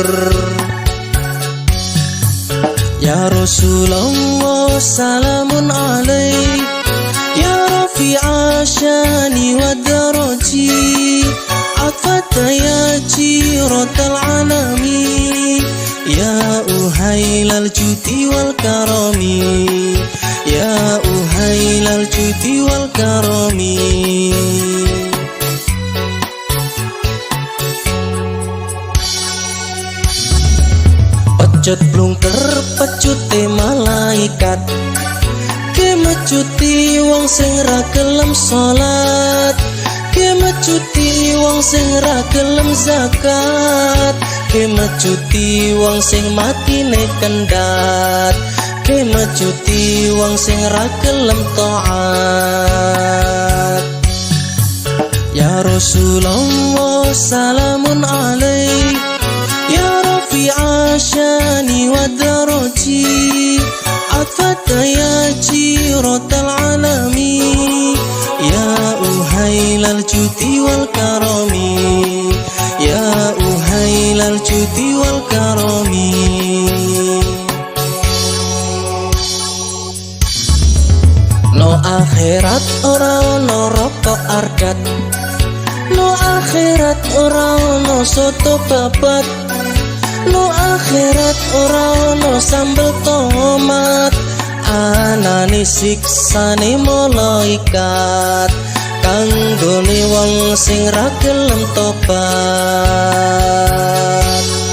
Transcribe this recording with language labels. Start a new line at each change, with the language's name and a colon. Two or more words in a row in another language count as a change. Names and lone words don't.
Arabic: يا رسول الله سلام عليك يا رفيع الشان و الدرج عطفة يا جيرة العالم يا أهيل الجود و الكرم يا أهيل الجود و الكرم.
Javanese: Pecut blungker pecute malaikat, kemecuti wong sing ra gelem salat, kemecuti wong sing ra gelem zakat, kemecuti wong sing matine kendhat, kemecuti wong sing ra gelem taat.
Arabic: يا رسول الله سلام عليك يا رفيع الشان و الدرج عطفة يا جيرة العالم يا أهيل الجود و الكرم يا أهيل الجود الجود و الكرم.
Javanese: No akhirat ora ono rokok ardat, no akhirat ora ono soto babat, no akhirat ora ono sambel tomat. Anane siksane malaikat kanggone wong sing ra gelem tobat.